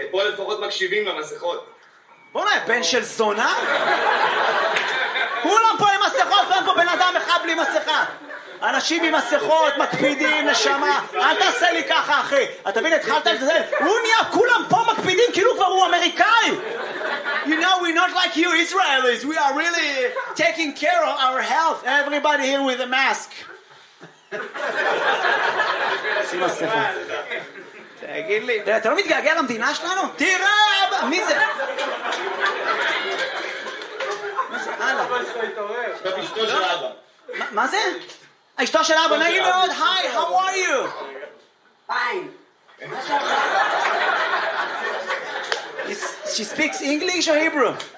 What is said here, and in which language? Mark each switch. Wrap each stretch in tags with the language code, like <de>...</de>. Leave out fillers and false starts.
<he>פה לפחות מקשיבים למסכות. בוא נהיה, בן של זונה? כולם פה עם מסכות, ואין פה בן אדם אחד בלי מסכה. אנשים עם מסכות, מקפידים, נשמה. אל תעשה לי ככה, אחי. אתה מבין, התחלת את זה? הוא נהיה, כולם פה מקפידים, כאילו כבר הוא אמריקאי.</he> <en>You know, we're not like you Israelis. We are really taking care of our health. Everybody here with a mask.</en> <he>תגיד לי, אתה לא מתגעגע למדינה שלנו? תראה, אבא, מי זה? מה זה, הלאה? אבא שלך התעורר. אתה אשתו של אבא. מה זה? אשתו של אבא, נגיד מאוד, היי,</he> <en>how are you?</en> <he>היי.</he> <en>She speaks English or Hebrew?</en>